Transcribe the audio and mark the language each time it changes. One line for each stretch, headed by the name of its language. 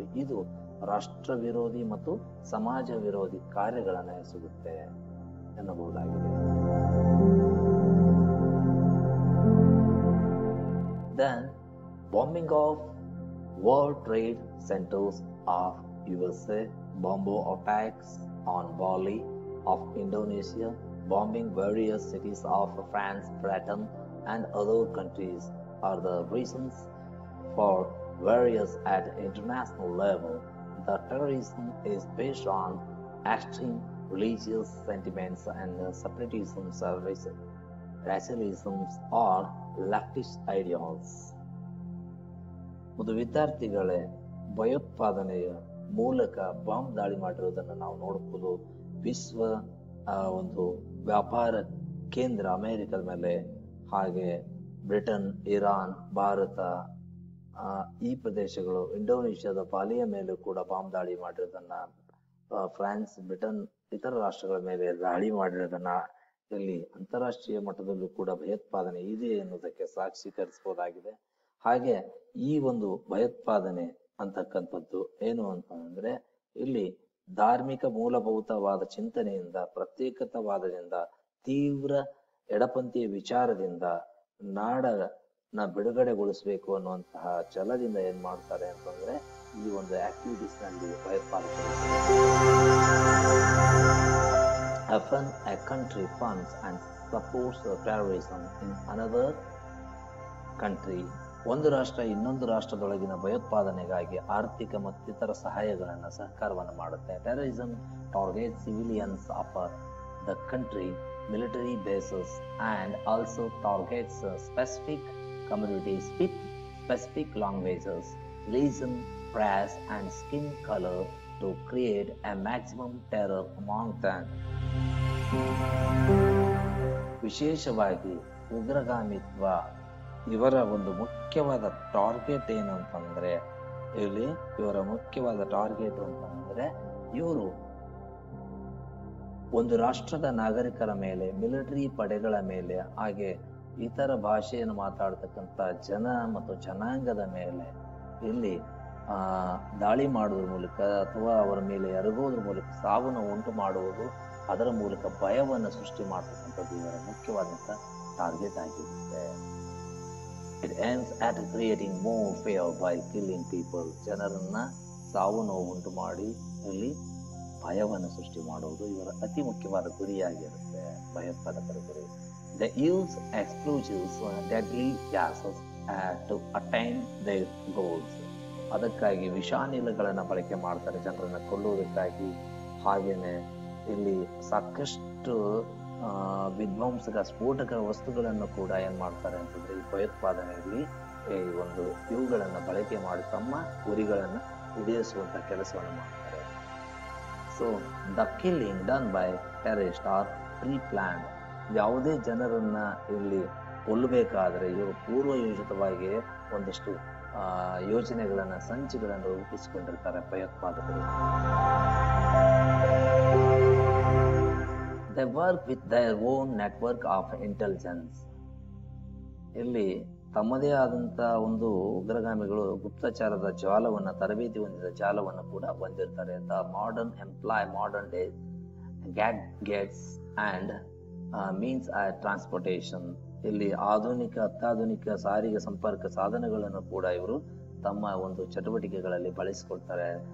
Kannada: ಇದು ರಾಷ್ಟ್ರ ವಿರೋಧಿ ಮತ್ತು ಸಮಾಜ ವಿರೋಧಿ ಕಾರ್ಯಗಳನ್ನು ಎಸಗುತ್ತೆ ಎನ್ನಬಹುದಾಗಿದೆ.
English: Then bombing of World Trade Centers of USA, bomb attacks on Bali of Indonesia, bombing various cities of France, Britain and other countries are the reasons for various at international level. The terrorism is based on extreme religious sentiments and separatism, racialism or leftist ideals.
Kannada: ಒಂದು ವಿದ್ಯಾರ್ಥಿಗಳೇ, ಭಯೋತ್ಪಾದನೆಯ ಮೂಲಕ bomb ದಾಳಿ ಮಾಡಿರುವುದನ್ನು ನಾವು ನೋಡಬಹುದು. ವಿಶ್ವ ಒಂದು ವ್ಯಾಪಾರ ಕೇಂದ್ರ ಅಮೆರಿಕದ ಮೇಲೆ, ಹಾಗೆ ಬ್ರಿಟನ್, ಇರಾನ್, ಭಾರತ ಈ ಪ್ರದೇಶಗಳು, ಇಂಡೋನೇಷ್ಯಾದ ಬಾಲಿಯ ಮೇಲೂ ಕೂಡ ಬಾಂಬ್ ದಾಳಿ ಮಾಡಿರೋದನ್ನ, ಫ್ರಾನ್ಸ್, ಬ್ರಿಟನ್ ಇತರ ರಾಷ್ಟ್ರಗಳ ಮೇಲೆ ದಾಳಿ ಮಾಡಿರೋದನ್ನ ಇಲ್ಲಿ ಅಂತಾರಾಷ್ಟ್ರೀಯ ಮಟ್ಟದಲ್ಲೂ ಕೂಡ ಭಯೋತ್ಪಾದನೆ ಇದೆ ಎನ್ನುವುದಕ್ಕೆ ಸಾಕ್ಷೀಕರಿಸಬಹುದಾಗಿದೆ. ಹಾಗೆ ಈ ಒಂದು ಭಯೋತ್ಪಾದನೆ ಅಂತಕ್ಕಂಥದ್ದು ಏನು ಅಂತಂದ್ರೆ, ಇಲ್ಲಿ ಧಾರ್ಮಿಕ ಮೂಲಭೂತವಾದ ಚಿಂತನೆಯಿಂದ, ಪ್ರತ್ಯೇಕತಾವಾದದಿಂದ, ತೀವ್ರ ಎಡಪಂಥೀಯ ವಿಚಾರದಿಂದ ನಾಡನ್ನ ಬಿಡುಗಡೆಗೊಳಿಸಬೇಕು ಅನ್ನುವಂತಹ ಛಲದಿಂದ ಏನ್ ಮಾಡ್ತಾರೆ ಅಂತಂದ್ರೆ ಈ ಒಂದು ಆಕ್ಟಿವಿಟೀಸ್ ನಲ್ಲಿ ಭಯೋತ್ಪಾದನೆ.
English: Often a country funds and supports terrorism in another country
Kannada: ಒಂದು ರಾಷ್ಟ್ರ ಇನ್ನೊಂದು ರಾಷ್ಟ್ರದೊಳಗಿನ ಭಯೋತ್ಪಾದನೆಗಾಗಿ ಆರ್ಥಿಕ ಮತ್ತಿತರ ಸಹಕಾರವನ್ನು ಮಾಡುತ್ತೆ.
English: Terrorism target civilians of the country, military bases, and also targets specific communities with specific languages, religion, race, and skin color to create a maximum terror among them.
Kannada: ವಿಶೇಷವಾಗಿ ಉಗ್ರಗಾಮಿತ್ವ ಇವರ ಒಂದು ಮುಖ್ಯವಾದ ಟಾರ್ಗೆಟ್ ಏನಂತಂದ್ರೆ, ಇವರ ಮುಖ್ಯವಾದ ಟಾರ್ಗೆಟ್ ಅಂತಂದ್ರೆ ಇವರು ಒಂದು ರಾಷ್ಟ್ರದ ನಾಗರಿಕರ ಮೇಲೆ, ಮಿಲಿಟರಿ ಪಡೆಗಳ ಮೇಲೆ, ಹಾಗೆ ಇತರ ಭಾಷೆಯನ್ನು ಮಾತಾಡ್ತಕ್ಕಂಥ ಜನ ಮತ್ತು ಜನಾಂಗದ ಮೇಲೆ ಇಲ್ಲಿ ದಾಳಿ ಮಾಡುವುದರ ಮೂಲಕ ಅಥವಾ ಅವರ ಮೇಲೆ ಎರಗೋದ್ರ ಮೂಲಕ ಸಾವನ್ನು ಉಂಟು ಮಾಡುವುದು, ಅದರ ಮೂಲಕ ಭಯವನ್ನು ಸೃಷ್ಟಿ ಮಾಡತಕ್ಕಂಥದ್ದು ಇವರ ಮುಖ್ಯವಾದಂಥ ಟಾರ್ಗೆಟ್ ಆಗಿರುತ್ತೆ.
English: It aims at creating more fear by killing people.
Kannada: ಜನರನ್ನ ಸಾವು ನೋವು ಉಂಟು ಮಾಡಿ ಇಲ್ಲಿ ಭಯವನ್ನು ಸೃಷ್ಟಿ ಮಾಡುವುದು ಇವರ ಅತಿ ಮುಖ್ಯವಾದ ಗುರಿಯಾಗಿರುತ್ತೆ, ಭಯೋತ್ಪಾದಕರ ಗುರಿ.
English: They use explosives, deadly gases to attain their goals.
Kannada: ಅದಕ್ಕಾಗಿ ವಿಷಾನಿಲಗಳನ್ನು ಬಳಕೆ ಮಾಡ್ತಾರೆ ಜನರನ್ನ ಕೊಲ್ಲುವುದಕ್ಕಾಗಿ. ಹಾಗೇನೆ ಇಲ್ಲಿ ಸಾಕಷ್ಟು ವಿಧ್ವಂಸಕ ಸ್ಫೋಟಕ ವಸ್ತುಗಳನ್ನು ಕೂಡ ಏನ್ ಮಾಡ್ತಾರೆ ಅಂತಂದ್ರೆ ಈ ಭಯೋತ್ಪಾದನೆಯಲ್ಲಿ ಇವುಗಳನ್ನ ಬಳಕೆ ಮಾಡಿ ತಮ್ಮ ಗುರಿಗಳನ್ನ ಈಡೇರಿಸುವಂತ ಕೆಲಸವನ್ನು ಮಾಡ್ತಾರೆ.
English: So the killing done by terrorist are pre-planned.
Kannada: ಯಾವುದೇ ಜನರನ್ನ ಇಲ್ಲಿ ಕೊಲ್ಲಬೇಕಾದ್ರೆ ಇವರು ಪೂರ್ವಯೋಜಿತವಾಗಿ ಒಂದಷ್ಟು ಯೋಜನೆಗಳನ್ನ, ಸಂಚುಗಳನ್ನು ರೂಪಿಸಿಕೊಂಡಿರ್ತಾರೆ ಭಯೋತ್ಪಾದಕರು.
English: They work with their own network of intelligence.
Kannada: ಇಲ್ಲಿ ತಮ್ಮದೇ ಆದಂತ ಒಂದು ಉಗ್ರಗಾಮಿಗಳು ಗುಪ್ತಚಾರದ ಜಾಲವನ್ನ, ತರಬೇತಿ ಹೊಂದಿದ ಜಾಲವನ್ನು ಕೂಡ ಹೊಂದಿರ್ತಾರೆ.
English: The modern employ modern day gadgets and means transportation.
Kannada: ಇಲ್ಲಿ ಅತ್ಯಾಧುನಿಕ ಸಾರಿಗೆ ಸಂಪರ್ಕ ಸಾಧನಗಳನ್ನು ಕೂಡ ಇವರು ತಮ್ಮ ಒಂದು ಚಟುವಟಿಕೆಗಳಲ್ಲಿ ಬಳಸಿಕೊಳ್ತಾರೆ.